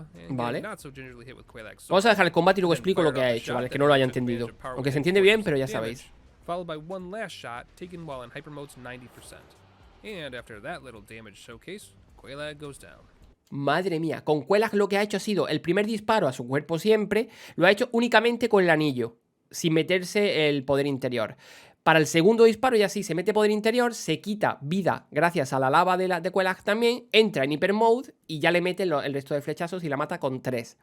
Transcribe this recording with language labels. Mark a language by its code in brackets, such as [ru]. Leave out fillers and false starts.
[es] Vale. Vamos a dejar el combate y luego explico lo que ha hecho, ¿vale? Que no lo haya entendido. Aunque se entiende bien, pero ya sabéis. [en] Followed by one last shot taken while in hyper mode's 90%. And after that little damage showcase, Quelaag goes down. [es] Madre mía, con Quelaag lo que ha hecho ha sido el primer disparo a su cuerpo siempre, lo ha hecho únicamente con el anillo, sin meterse el poder interior. Para el segundo disparo ya sí, se mete poder interior, se quita vida gracias a la lava de Quelag también, entra en Hyper Mode y ya le mete el resto de flechazos y la mata con 3.